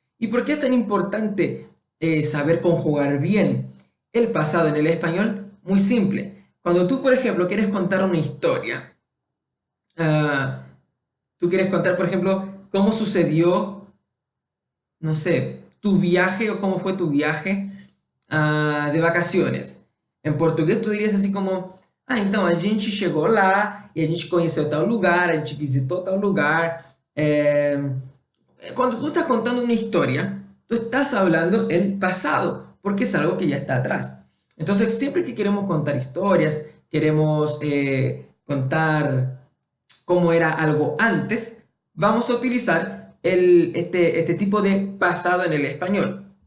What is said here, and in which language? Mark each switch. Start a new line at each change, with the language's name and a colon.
Spanish: ¿Y por qué es tan importante saber conjugar bien el pasado en el español? Muy simple. Cuando tú, por ejemplo, quieres contar una historia, ah, tú quieres contar, por ejemplo, cómo sucedió, no sé, tu viaje o cómo fue tu viaje de vacaciones.
Portuguese: Em português, tu dirías assim como: Ah, então a gente chegou lá e a gente conheceu tal lugar, a gente visitou tal lugar.
Spanish: Cuando tú estás contando una historia, tú estás hablando en pasado, porque es algo que ya está atrás. Entonces, siempre que queremos contar historias, queremos contar cómo era algo antes, vamos a utilizar este tipo de pasado en el español.